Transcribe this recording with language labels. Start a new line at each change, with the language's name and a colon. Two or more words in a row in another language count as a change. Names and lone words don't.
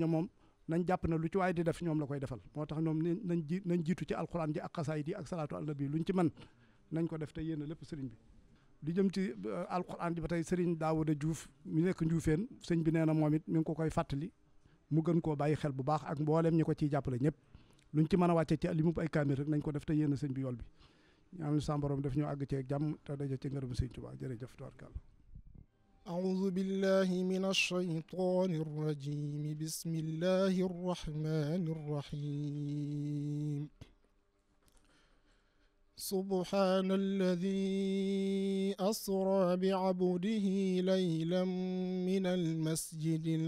Wolof: moom nañ jàpp na lu ci waaye di def ñoom la koy defal moo tax ñoom nañ jiitu ci alquran ji ak xasaayid yi ak
Arabic: الصلاة على النبي
Wolof: luñ ci mën nañ ko def te yéen a lépp Serigne bi lu jëm ci alquran ji ba tey Serigne Daouda Diouf mi nekk Njuufeen sëñ bi nee na moom it mi ngi ko koy fàttali mu gën koo bàyyi xel bu baax ak mbooleem ñi ko ciy jàppale ñëpp luñ ci mën a wàcce ci limu ay kaamil rek nañ ko def te yéen a sëñ bi yool bi ñaan sa borom def ñu àgg ci jàmm te daje ci ngërëm sëñ Tuubaa jërëjëf tubaarkàlla
Arabic: أعوذ بالله من الشيطان الرجيم بسم الله الرحمن الرحيم سبحان الذي أسرى بعبده ليلا من المسجد